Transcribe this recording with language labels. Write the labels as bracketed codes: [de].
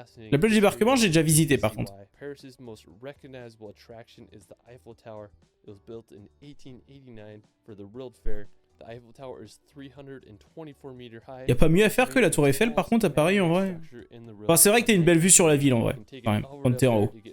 [fr] La plage du débarquement, j'ai déjà visité par contre. [en] Paris's most recognizable attraction is the Eiffel Tower. It was built in 1889 for the World Fair. The Eiffel Tower is 324 meters high. [fr] Y a pas mieux à faire que la Tour Eiffel par contre à Paris en vrai. Enfin, c'est vrai que t'as une belle vue sur la ville en vrai, quand même, quand t'es en haut.